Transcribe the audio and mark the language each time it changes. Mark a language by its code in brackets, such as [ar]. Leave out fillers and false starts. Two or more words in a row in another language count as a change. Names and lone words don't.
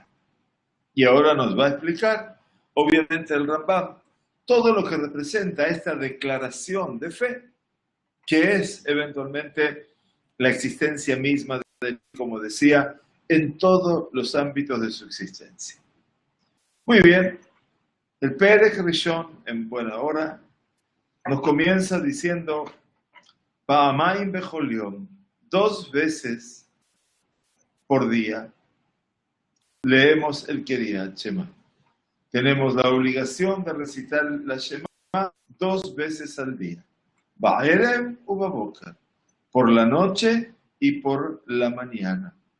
[es] Y ahora nos va a explicar, obviamente el Rambam, todo lo que representa esta declaración de fe, que es eventualmente la existencia misma de, como decía, en todos los ámbitos de su existencia. Muy bien, el [he] פרק ראשון, [es] en buena hora, nos comienza diciendo, [he] פעמיים בכל יום, [es] 2 veces por día, leemos el [he] קריאת שמע. [es] Tenemos la obligación de recitar la Shema 2 veces al día. [he] בערב ובבוקר, [es] por la noche y por la mañana.